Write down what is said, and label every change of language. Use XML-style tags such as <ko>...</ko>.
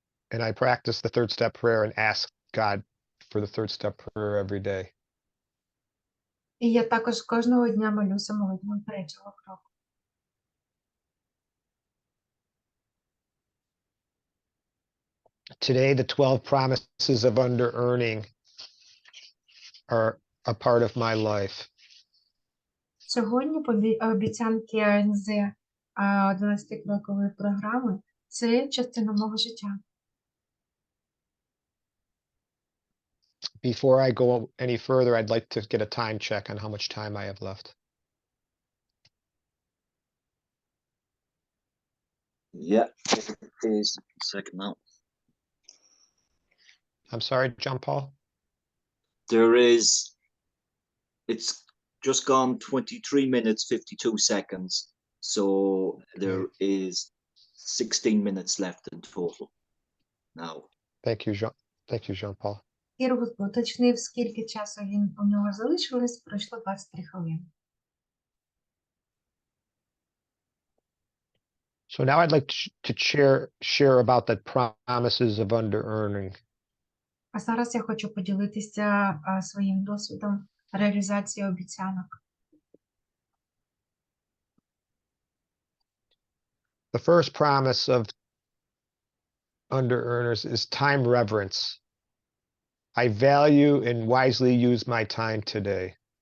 <en>And I practice the third step prayer and ask God for the third step prayer every day.</en> <uk>І я також кожного дня молюся молитвою 3-го кроку.</uk> <en>Today, the 12 promises of under earning are a part of my life.</en> <uk>Сьогодні обіцянки АНЗ 11-крокової програми – це частина мого життя.</uk> <en>Before I go any further, I'd like to get a time check on how much time I have left. Yeah, it is second now. I'm sorry, John Paul? It's just gone 23 minutes, 52 seconds. So there is 16 minutes left in total now. Thank you, Jean Paul.</en> <uk>Кірк уточнив, скільки часу у нього залишилось, пройшло 23 хвилини.</uk> <en>So now I'd like to share about the promises of under earning.</en> <uk>А зараз я хочу поділитися своїм досвідом реалізації обіцянок.</uk> <en>The first promise of under earners is time reverence. I value and wisely use my time today.</en>